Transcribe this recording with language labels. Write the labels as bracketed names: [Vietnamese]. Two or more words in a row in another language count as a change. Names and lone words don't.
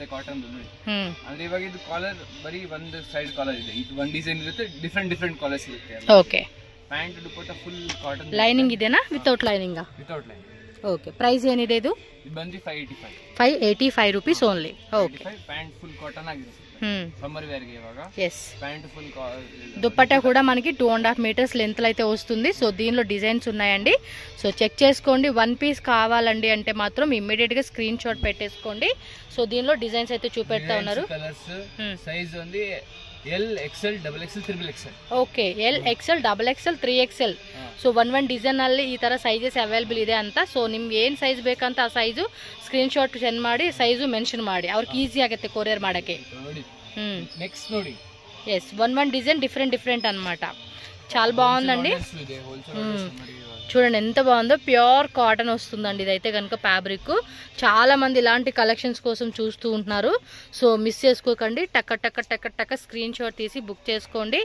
[Kannada] ಕಾಟನ್ ಅಂದ್ರೆ ಇವಾಗ ಇದು ಕಾಲರ್ ಬರೀ ಒಂದು [English] side collar [Kannada] ಇದೆ, ಇದು ಒಂದು ಡಿಸೈನ್ ಇರುತ್ತೆ, [English] different collars [Kannada] ಇರುತ್ತೆ. ಓಕೆ, ಪ್ಯಾಂಟ್ ದುಪಟ್ಟ [English] full cotton. [Kannada] ಲೈನಿಂಗ್ ಇದೆನಾ? [English] without lining? without lining. [Kannada] ಓಕೆ, ಪ್ರೈಸ್ ಏನಿದೆ ಇದು? ಇದು ಬಂದು [English] 585 rupees only. OK, [Kannada] ಪ್ಯಾಂಟ್ [English] full cotton [Kannada] ಆಗಿರುತ್ತೆ. [English] summer wear [Telugu] కి ఇవాగ yes [English] pant full [Telugu] దుపట్టా కూడా మనకి [English] 2.5 meters length [Telugu] అయితే వస్తుంది. సో దీనిలో డిజైన్స్ ఉన్నాయండి. సో చెక్ చేసుకోండి. 1 పీస్ కావాలండి అంటే మాత్రం ఇమిడియట్ గా [English] screen shot [Telugu] పెట్టేసుకోండి. సో దీనిలో డిజైన్స్ అయితే చూపెడతా ఉన్నారు. [English] colours size [Telugu] ఉంది [English] L XL double XL triple XL. OK, L XL double XL 3XL. [Kannada] ಸೊ ಒಂದ್ ಡಿಸೈನ್ ಅಲ್ಲಿ ಈ ತರ [English] sizes available [Kannada] ಇದೆ ಅಂತ. ಸೊ ನಿಮ್ಗೆ ಏನ್ ಸೈಜ್ ಬೇಕಂತ ಆ ಸೈಜು [English] screen shot send [Kannada] ಮಾಡಿ, [English] size mention [Kannada] ಮಾಡಿ, ಅವ್ರಿಗೆ ಈಸಿ ಆಗುತ್ತೆ ಕೊರಿಯರ್ ಮಾಡಕ್ಕೆ. నెక్స్ట్ ನೋಡಿ. [Telugu] ఎస్, [English] one design different [Telugu] అన్నమాట. చాలా బాగుందండి. చూడండి ఎంత బాగుందో. [English] pure cotton [Telugu] వస్తుందండి ఇదైతే కనుక. ఫ్యాబ్రిక్ చాలా మంది ఇలాంటి కలెక్షన్స్ కోసం చూస్తూ ఉంటున్నారు. సో మిస్ చేసుకోకండి. టక్క [English] screen shot [Telugu] తీసి బుక్ చేసుకోండి.